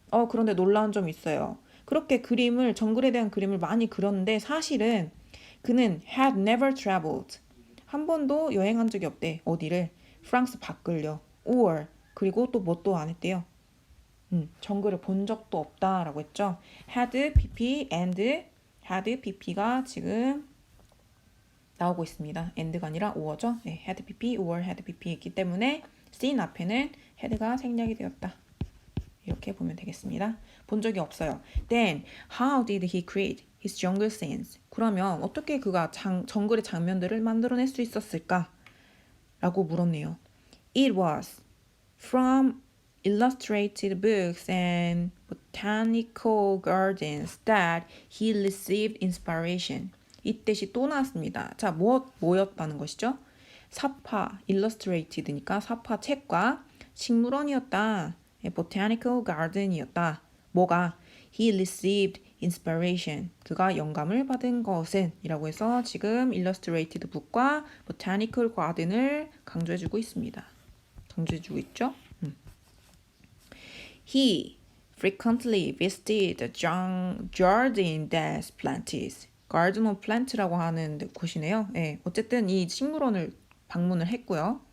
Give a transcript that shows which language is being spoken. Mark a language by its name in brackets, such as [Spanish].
[Korean] 그런데 놀라운 점이 있어요. 그렇게 정글에 대한 그림을 많이 그렸는데 사실은 그는 [English] had never traveled. [Korean] 한 번도 여행한 적이 없대. 어디를? 프랑스 밖을요. or 그리고 또 뭐 또 안 했대요. 정글을 본 적도 없다라고 했죠. had pp and had pp가 지금 나오고 있습니다. and가 아니라 or죠. 네, had pp or had pp 있기 때문에 seen 앞에는 had가 생략이 되었다. 이렇게 보면 되겠습니다. 본 적이 없어요. [English] Then how did he create his jungle scenes? [Korean] 그러면 어떻게 그가 정글의 장면들을 만들어낼 수 있었을까? 라고 물었네요. [English] It was from illustrated books and botanical gardens that he received inspiration. [Korean] 이때시 또 나왔습니다. 자, 뭐였다는 것이죠? 사파, illustrated니까 사파 책과 식물원이었다. botanical garden이었다. 뭐가? [English] He received inspiration. [Korean] 그가 영감을 받은 것은 이라고 해서 지금 illustrated book과 botanical garden을 강조해주고 있습니다. 강조해주고 있죠? [English] He frequently visited the Jardin des Plantes. [Korean] Garden of Plants라고 하는 곳이네요. 네, 어쨌든 이 식물원을 방문을 했고요.